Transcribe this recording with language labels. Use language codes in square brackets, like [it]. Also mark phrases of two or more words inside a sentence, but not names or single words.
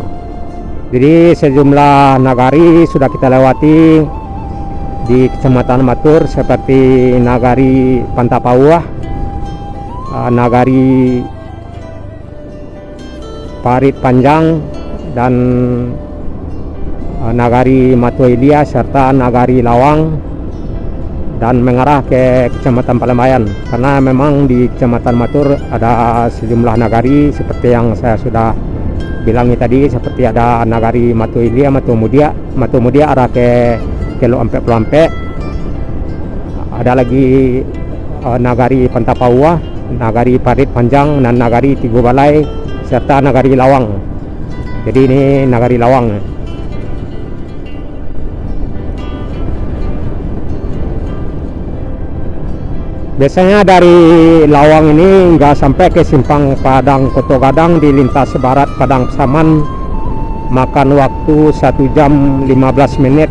[id] Jadi sejumlah nagari sudah kita lewati di Kecamatan Matur, seperti Nagari Pantapauah, Nagari Parit Panjang, dan Nagari Matuilia, serta Nagari Lawang, dan mengarah ke Kecamatan Palembayan. Karena memang di Kecamatan Matur ada sejumlah nagari seperti yang saya sudah bilangi tadi, seperti ada Nagari Matuilia, Matumudia arah ke Kelo Ampe Pelampe, ada lagi Nagari Pantapauah, Nagari Parit Panjang, dan Nagari Tigo Balai, serta Nagari Lawang. Jadi ini Nagari Lawang. Biasanya dari Lawang ini nggak sampai ke simpang Padang Koto Gadang di lintas barat Padang Saman, makan waktu 1 jam 15 menit.